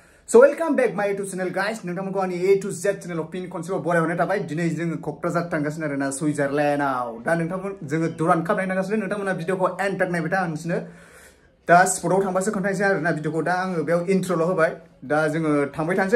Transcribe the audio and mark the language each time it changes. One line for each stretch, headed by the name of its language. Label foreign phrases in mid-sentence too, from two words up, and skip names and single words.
English: So welcome back my YouTube channel guys.
Bodo: नोंथांमोनखौ आंनि
English: A to Z channel of
Bodo: फिन खनसेबाव बरायहरनाय थाबाय। दिनै जोङो क'क्राझार थांगासिनो आरोना सुइजारलेन्डआव। दा नोंथांमोन जोङो दुरान काप नायगासिनो। नोंथांमोना भिडिअखौ एन्ड टाक नायबाय था आंसिनो। दा स्पटआव थांबासो खोन्थानोसै आरोना भिडिअखौ। दा आङो बेयाव इन्ट्र'ल' होबाय। दा जोङो थांबाय थानोसै।